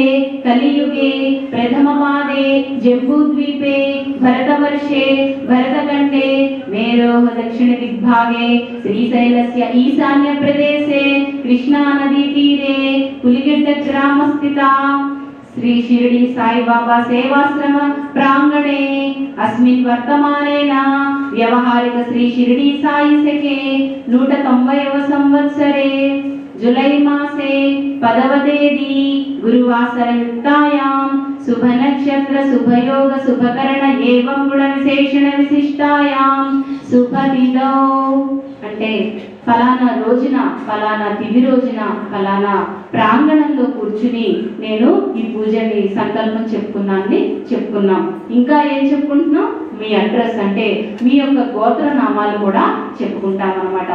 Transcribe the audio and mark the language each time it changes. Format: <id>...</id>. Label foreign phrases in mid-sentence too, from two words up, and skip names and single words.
<sa>कलियुगे प्रथमपादे जम्बूद्वीपे भरतवर्षे भरतखण्डे मेरोः दक्षिण दिग्भागे श्रीशैलस्य ईशान्य प्रदेशे कृष्णा नदी तीरे पुलिगेट्ट ग्रामस्थिता श्री शिरडी साई बाबा सेवाश्रम प्रांगणे अस्मिन् वर्तमानेन व्यवहारिक श्री शिरडी साई सखे 190వ संवत्सरे जुलै मासे</sa> <te>10వ తేదీ</te> <sa>गुरुवासरयुक्तायां शुभ नक्षत्र शुभ योग शुभ करण एवं गुण विशेषण विशिष्टायां शुभ तिथौ</sa> <te>అంటే ఫలానా రోజున ఫలానా తిథి రోజున ఫలానా ప్రాంగణంలో కూర్చుని నేను ఈ పూజని సంకల్పం చెప్పుకున్నాం.</te> <sa>ఇంకా ఏం చెప్పుకుంటున్నాం? మీ అడ్రస్ అంటే మీ యొక్క గోత్ర నామాలు కూడా చెప్పుకుంటాం అన్నమాట.</sa>